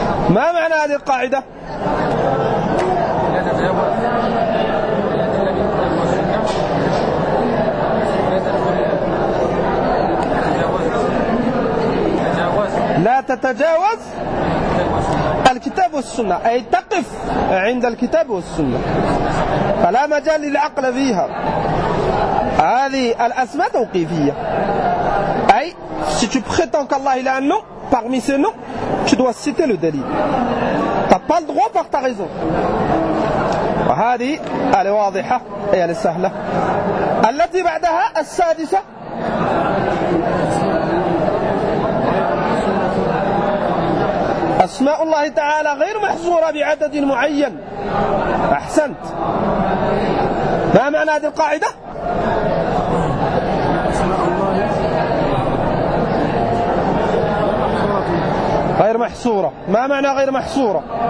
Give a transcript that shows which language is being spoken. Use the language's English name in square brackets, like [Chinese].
[Arabic] ما معنى هذه القاعدة؟ لا تتجاوز الكتاب والسنة أي تقف عند الكتاب والسنة فلا مجال للعقل فيها. هذه الأسماء توقيفية أي [French] si tu prétends qu'Allah il a un nom parmi ces noms tu dois citer le délit. Tu n'as pas le droit par ta raison. [Arabic] هذه على واضحة هي السهلة التي بعدها السادسة أسماء الله تعالى غير محصورة بعدد معين أحسنت ما معنى هذه القاعدة غير محصورة ما معنى غير محصورة